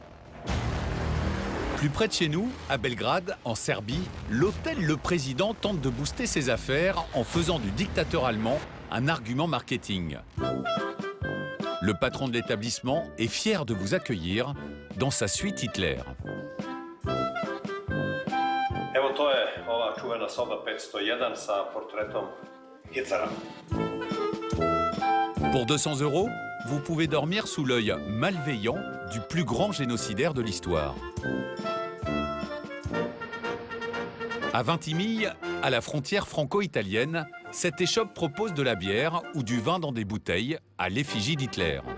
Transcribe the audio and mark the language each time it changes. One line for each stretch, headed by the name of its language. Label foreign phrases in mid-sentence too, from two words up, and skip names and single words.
French: Plus près de chez nous, à Belgrade, en Serbie, l'hôtel Le Président tente de booster ses affaires en faisant du dictateur allemand un argument marketing. Le patron de l'établissement est fier de vous accueillir dans sa suite Hitler.
Serbian: Evo to je ova čuvena soba 501 sa portretom Hitlera.
French: Pour 200 €, vous pouvez dormir sous l'œil malveillant du plus grand génocidaire de l'histoire. À Vintimille, à la frontière franco-italienne, cette échoppe propose de la bière ou du vin dans des bouteilles à l'effigie d'Hitler.